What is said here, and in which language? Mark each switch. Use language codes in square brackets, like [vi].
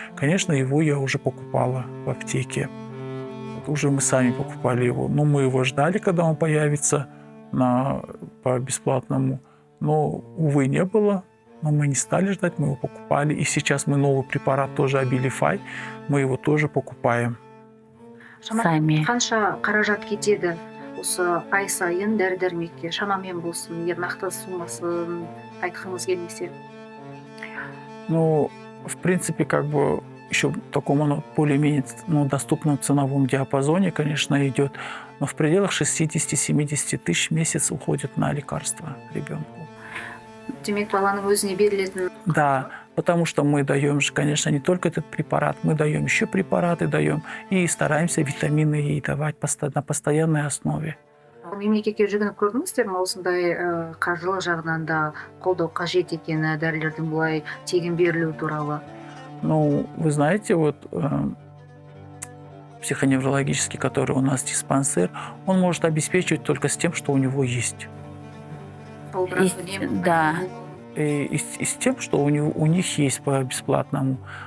[ru] Конечно, его я уже покупала в аптеке. Уже мы сами покупали его. Мы его ждали, когда он появится по бесплатному. Но, увы, не было. Но мы не стали ждать, мы его покупали. И сейчас мы новый препарат тоже Abilify, мы его тоже покупаем. [kk] Қанша қаражат кетеді осы ай сайын дәрі дәрмекке шамамен болсын егер нақты суммасын айтқыңыз келмесе? [ru] Ну, в принципе, как бы еще в таком более-менее доступном ценовом диапазоне, конечно, идет, но в пределах 60-70 тысяч в месяц уходит на лекарства ребенку. [kk] Демек баланың өзіне берілетін. [ru] Да, потому что мы даем же, конечно, не только этот препарат, мы даем еще препараты, даем и стараемся витамины ей давать на постоянной основе. [kk] Мемлекетке жүгініп көрдіңіздер ме осындай қаржылық жағынан да қолдау қажет екені дәрілердің бұлай тегін берілуі туралы? [ru] Ну, вы знаете, вот психоневрологический, который у нас диспансер, он может обеспечивать только с тем, что у него есть. Да. И с тем, что у них есть по бесплатному.